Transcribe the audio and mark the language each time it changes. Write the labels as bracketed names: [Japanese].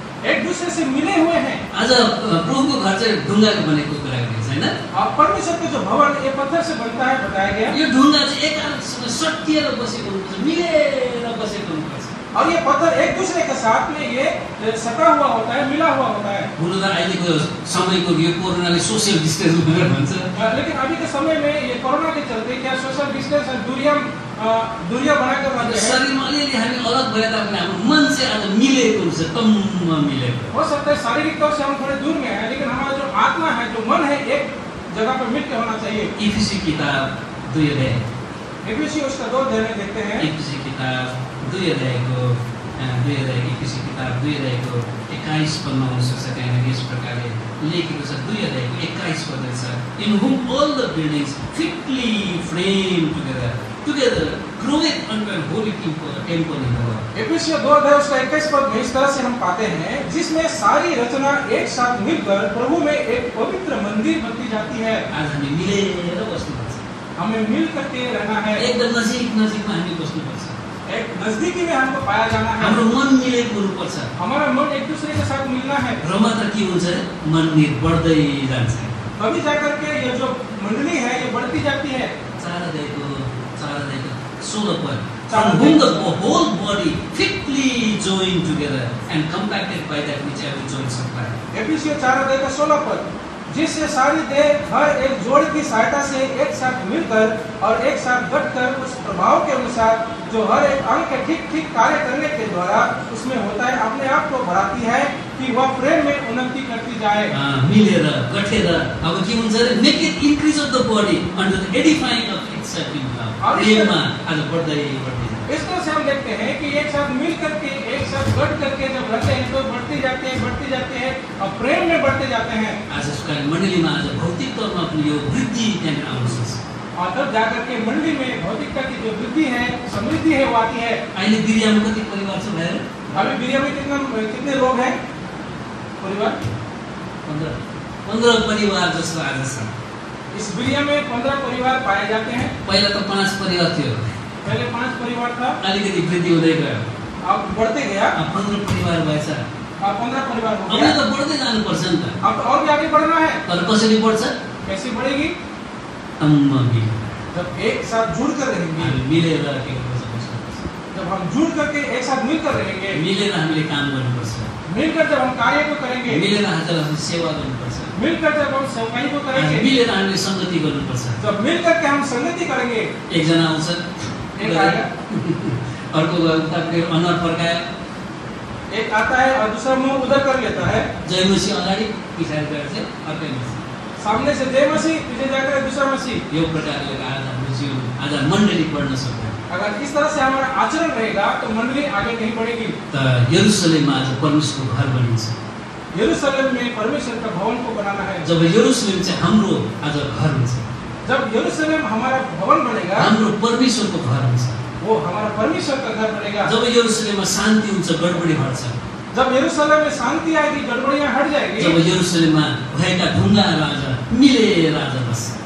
[Hindi] एक दूसरे से मिले हुए हैं। [Nepali] आज प्रभुको घर चाहिँ ढुङ्गाको बनेको कुरा गरिन्छ हैन? [Hindi] परमेश्वर का जो भवन ये पत्थर से बनता है बताया गया। [Nepali] यो ढुङ्गा चाहिँ एकअर्कासँग सटिएर बसेको हुनुपर्छ, मिलेर बसेको हुनुपर्छ। [Hindi] और ये पत्थर एक दूसरे के साथ में ये सटा हुआ होता है, मिला हुआ होता है। [Nepali] हुन त अहिलेको समयको यो कोरोनाले सोशल डिस्टेन्स भनेर भन्छ, [Hindi] लेकिन अभी के समय में ये कोरोना के चलते क्या सोशल डिस्टेंस दूरियां बनाकर रखते हैं। [Nepali] शरीरमा अलिअलि हामी अलग भए तापनि हाम्रो मन चाहिँ आज मिलेको हुन्छ, टम्म मिलेको। [Hindi] हो सकता है शारीरिक तौर से हम थोड़े दूर में हैं, लेकिन हमारा जो आत्मा है, जो मन है, एक जगह पर मिल के होना चाहिए। [Nepali] इफिसी किताब 2 अध्याय, [Hindi] इफिसी उसका 2 अध्याय में देखते हैं। [Nepali] इफिसी किताब 2 अध्यायको 2 अध्याय, इफिसी किताब 2 अध्यायको 21 पदमा हुन सक्छ। त्यहाँनिर यस प्रकारले लेखेको छ, 2 अध्यायको 21 पद छ, [English] In whom all the buildings fitly framed together groweth unto an holy temple in the Lord. [Hindi] इफिसियों 2 अध्याय उसका 21 पद में इस तरह से हम पाते हैं, जिसमें सारी रचना एक साथ मिलकर प्रभु में एक पवित्र मंदिर बनती जाती है। [Nepali] आज हामी मिलेर बस्नुपर्छ, [Hindi] हमें मिल करके रहना है, [Nepali] एकदम नजिकमा हामी बस्नुपर्छ। [Hindi] एक नजदीकी में हमको पाया जाना है। [Nepali] हाम्रो मन मिलेको हुनुपर्छ। [Hindi] हमारा मन एक दूसरे के साथ मिलना है। [Nepali] र मात्र के हुन्छ, मन बढ्दै जान्छ। [Hindi] तभी जाकर के ये जो मंडली है ये बढ़ती जाती है। [Nepali] 4 अध्यायको 16 पद, [English] From whom the whole body fitly joined together and compacted by that which every joint supply. [Hindi] एफिसियों 4 अध्याय का 16 पद, जिससे सारी देह हर एक जोड़ की सहायता से एक साथ मिलकर और एक साथ गठकर उस प्रभाव के अनुसार जो हर एक अंग के ठीक ठीक कार्य करने के द्वारा उसमें होता है, अपने आप को बढ़ाती है कि वह प्रेम में उन्नति करती जाए। [Nepali] मिलेर गठेर अब के हुन्छ रे, [English] Make it increase of the body under the edifying of itself in love. [Nepali] प्रेममा आज बढ्दै जान्छ। [Hindi] इस तरह से हम देखते हैं कि एक साथ मिल करके, एक साथ गठ करके जब रहते हैं तो बढ़ती जाते हैं और प्रेम में बढ़ते जाते हैं। [Nepali] आज उसका मण्डलीमा आज भौतिक तौरमा पनि यो वृद्धि त्यहाँ आउन सक्छ। [Hindi] और तब जाकर के मंडली में भौतिकता की जो वृद्धि है, समृद्धि है, वो आती है। [Nepali] अहिले बिरियामा कति परिवार छ भाइ? [Hindi] अभी बिरिया में कितने लोग हैं परिवार? [Nepali] 15 परिवार जस्तो आज छ। [Hindi] इस बिरिया में 15 परिवार पाए जाते हैं। [Nepali] पहिला त 5 परिवार थियो, [Hindi] पहले 5 परिवार था, [Nepali] अलिकति वृद्धि हुँदै गयो, [Hindi] अब बढ़ते गया, [Nepali] अब 15 परिवार भएछ। [Hindi] अब 15 परिवार हो अब गया। [Nepali] त बढ्दै जानुपर्छ नि त। [Hindi] अब और भी आगे बढ़ना है। [Nepali] तर कसरी बढ्छ? [Hindi] कैसे बढ़ेगी? [Nepali] टम्म मिलेर, [Hindi] जब एक साथ जुड़ कर रहेंगे, [Nepali] हामी मिलेर के गर्नुपर्छ? [Hindi] जब हम जुड़ करके एक साथ मिलकर रहेंगे, [Nepali] मिलेर हामीले काम गर्नुपर्छ, [Hindi] मिलकर जब हम कार्य को करेंगे, [Nepali] मिलेर हामीले सेवा गर्नुपर्छ, [Hindi] मिलकर जब हम सेवकाई को करेंगे, [Nepali] मिलेर हामीले संगति गर्नुपर्छ। [Hindi] जब मिलकर के हम संगति करेंगे, [Nepali] एकजना आउँछ, [Hindi] एक आएगा, [Nepali] अर्को उतापट्टि अनुहार फर्कायो, [Hindi] एक आता है और दूसरा मुंह उधर कर लेता है। [Nepali] जय मसीह अगाडि पछाडि गएर चाहिँ अर्कै मसीह, [Hindi] सामने से जय मसीह, पीछे जाकर दूसरा मसीह। [Nepali] यो प्रकारले आज हाम्रो जीवन, आज मण्डली बढ्न सक्छ। [Hindi] अगर इस तरह से हमारा आचरण रहेगा तो मंडली आगे नहीं बढ़ेगी। [Nepali] त यरुशलेममा आज परमेश्वरको घर बनिन्छ। [Hindi] यरूशलेम में परमेश्वर का भवन को बनाना है। [Nepali] जब यरुशलेम चाहिँ हाम्रो आज घर हुन्छ, [Hindi] जब यरूशलेम हमारा भवन बनेगा, [Nepali] हाम्रो परमेश्वरको घर हुन्छ। [Hindi] वो हमारा परमेश्वर का घर बनेगा। [Nepali] जब यरुशलेममा शान्ति हुन्छ, गडबडी हट्छ। [Hindi] जब यरूशलेम में शांति आएगी, गड़बड़ियां हट जाएगी। [Nepali] जब यरुशलेममा भएका ढुङ्गाहरू आज मिलेर आज बस्छ।